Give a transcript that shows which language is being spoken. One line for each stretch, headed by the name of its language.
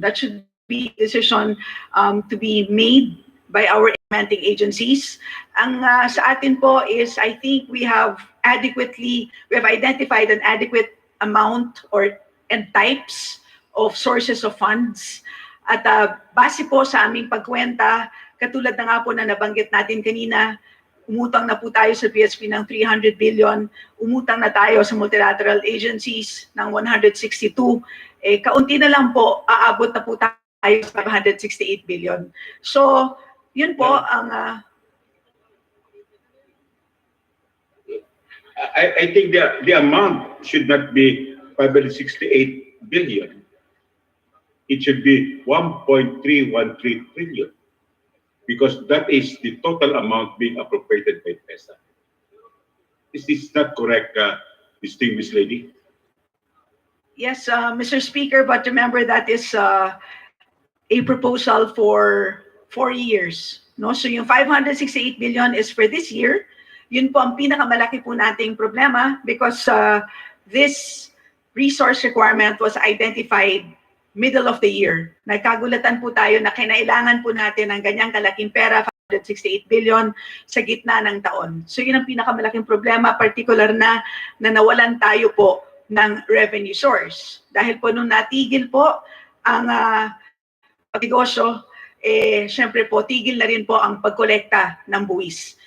English: That should be a decision to be made by our implementing agencies.
Filipino: Ang sa atin po
English: is, I think we have identified an adequate amount and types of sources of funds.
Filipino: At base po sa aming pagkwenta, katulad na nga po na nabanggit natin kanina, umutang na po tayo sa PSP ng 300 billion, umutang na tayo sa multilateral agencies ng 162, kaunti na lang po, aabot na po tayo sa 568 billion. So, yun po ang...
English: I think the amount should not be 568 billion. It should be 1.313 trillion. Because that is the total amount being appropriated by PESA. Is this not correct, distinguished lady? Yes, Mr. Speaker, but remember that is a proposal for 4 years. No? So yung 568 billion is for this year.
Filipino: Yun po ang pinakamalaki po nating problema
English: because this resource requirement was identified middle of the year.
Filipino: Nagkagulatan po tayo na kinailangan po natin ng ganyang kalaking pera, 568 billion, sa gitna ng taon. So yun ang pinakamalaking problema, particular na nawalan tayo po ng revenue source. Dahil po nung natigil po ang pagnegosyo, syempre po, tigil na rin po ang pagkolekta ng buwis.